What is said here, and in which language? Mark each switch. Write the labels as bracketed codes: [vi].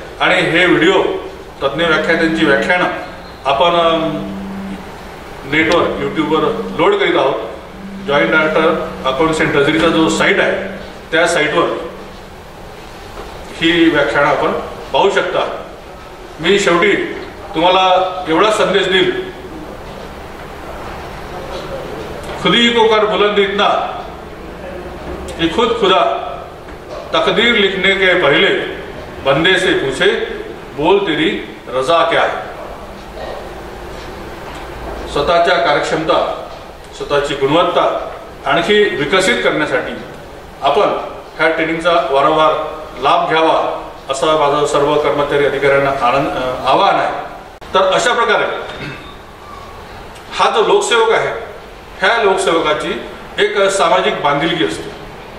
[mr] आणि हे व्हिडिओ तज्ज्ञ व्याख्यात्यांची व्याख्यानं आपण नेटवर, यूट्यूबवर लोड करीत आहोत. जॉईंट डायरेक्टर अकाउंट्स अँड ट्रेझरीचा जो साईट आहे त्या साईटवर ही व्याख्यानं आपण पाहू शकता. मी शेवटी तुम्हाला एवढा संदेश देईल, [hi] खुदी को कर बुलंद इतना कि खुद खुदा तकदीर लिखने के पहले बंदे से पूछे बोल तेरी रजा क्या है। [mr] स्वतःच्या कार्यक्षमता, स्वतःची गुणवत्ता आणखी विकसित करण्यासाठी आपण ह्या ट्रेनिंगचा वारंवार लाभ घ्यावा असं माझं सर्व कर्मचारी अधिकाऱ्यांना आवाहन आहे। तर अशा प्रकारे हा जो लोकसेवक आहे, ह्या लोकसेवकाची एक सामाजिक बांधिलकी असते।